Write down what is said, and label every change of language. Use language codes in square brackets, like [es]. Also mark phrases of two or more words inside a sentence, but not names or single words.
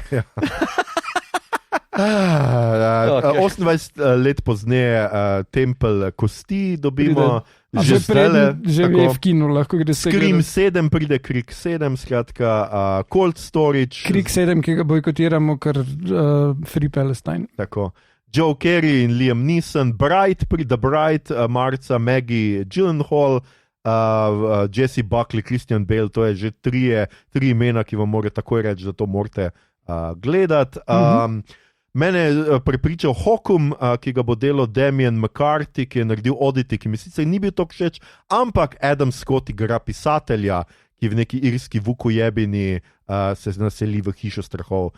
[sl] 28 let pozneje Tempelj kosti dobimo. Že je v kinu, lahko gre se Scream 7 pride, Creek 7, skratka Cold Storage. Creek 7, ki ga bojkotiramo, ker [en] Free Palestine. [sl] Tako. Joe Carey in Liam Neeson, Bright pride, Bright, marca Maggie Gyllenhaal, Jesse Buckley, Christian Bale, to je že 3 imena, ki vam morajo takoj reči, da to morate gledati. Mene je prepričal Hokum, ki ga bo delal Damien McCarthy, ki je naredil Oddity, ki mi sicer ni bil tako všeč, ampak Adam Scott igra pisatelja, ki v neki irski vukojebini se naseli v hišo strahov.